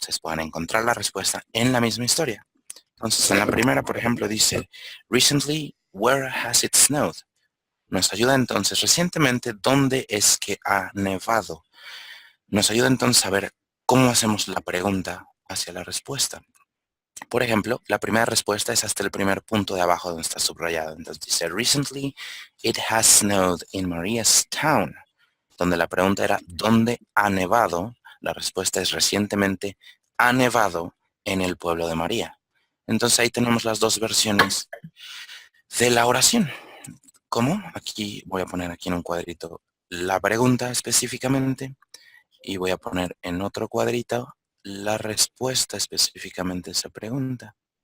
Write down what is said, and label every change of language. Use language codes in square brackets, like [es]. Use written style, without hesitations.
[es] Ustedes pueden encontrar la respuesta en la misma historia. Entonces, en la primera, por ejemplo, dice, [en] recently, where has it snowed? [es] Nos ayuda entonces, recientemente, ¿dónde es que ha nevado? Nos ayuda entonces a ver cómo hacemos la pregunta hacia la respuesta. Por ejemplo, la primera respuesta es hasta el primer punto de abajo donde está subrayado. Entonces dice, [en] recently, it has snowed in Maria's town. [es] Donde la pregunta era, ¿dónde ha nevado? La respuesta es, recientemente ha nevado en el pueblo de María. Entonces ahí tenemos las dos versiones de la oración. ¿Cómo? Aquí voy a poner aquí en un cuadrito la pregunta específicamente y voy a poner en otro cuadrito la respuesta específicamente a esa pregunta.